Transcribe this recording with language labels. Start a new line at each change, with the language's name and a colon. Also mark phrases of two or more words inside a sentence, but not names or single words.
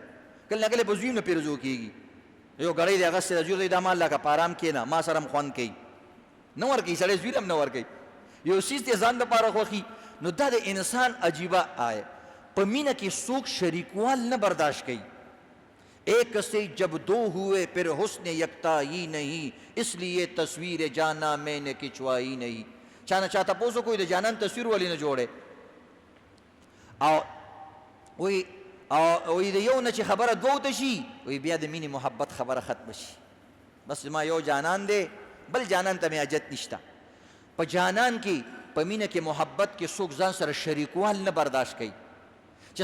Pashto: کله نه کله په زوی هم نه پیرزو کېږي. یو ګړی دی هغسې د زوی دی دا ما لکه په ارام کښېنه ما سره هم خوند کوي نه ورکوي سړی زوی هم نه ورکوي. یو څیز دی ځان دپاره خوښي نو دا د انسان عجیبه آئے په مینه کې څوک شریکوال نه برداشت کوي
Urdu: ایک سے جب دو ہوئے پھر حسن یکتائی نہیں اس لیے تصویر جانا میں نے کھچوائی نہیں چانا چاہتا پوسو کوئی
Pashto: دا جانان تصویر والی نه جوړه او وی د یو نه چې خبره دوو ته شي وی بیا د مینې محبت خبره ختمه شي بس ما یو جانان دی بل جانان ته مې حاجت نشته په جانان کې په مینه کې محبت کې څوک ځان سره شریکوال نه برداشت کوي چې